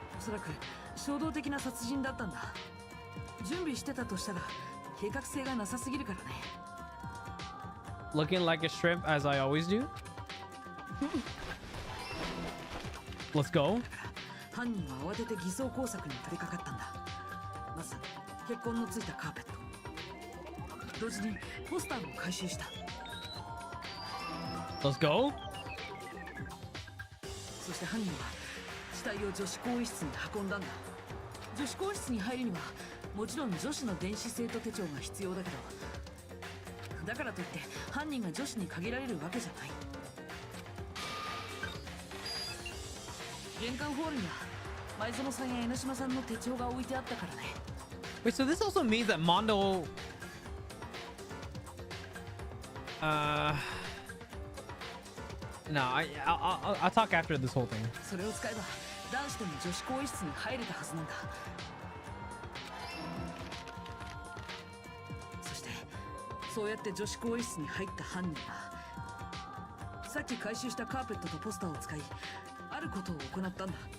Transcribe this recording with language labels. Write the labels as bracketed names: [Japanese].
[Japanese] おそらく衝動的な殺人だったんだ。準備してたとしたら計画性がなさすぎるからね。 [English] Looking like a shrimp as I always do. Let's go. [Japanese] 犯人は慌てて偽装工作に取り掛かったんだ。まず血痕のついたカーペット、同時にポスターも回収した。 [English] Let's go. [Japanese] そして犯人は死体を女子更衣室に運んだんだ。女子更衣室に入るにはもちろん女子の電子生徒手帳が必要だけど、だからといって犯人が女子に限られるわけじゃない。玄関ホールには前園さんや江ノ島さんの手帳が置いてあったからね。 [English] Wait, so this also means that Mondo no, I'll talk after this whole thing. [Japanese] それを使えば男子でも女子更衣室に入れたはずなんだ。そしてそうやって女子更衣室に入った犯人はさっき回収したカーペットとポスターを使いあることを行ったんだ。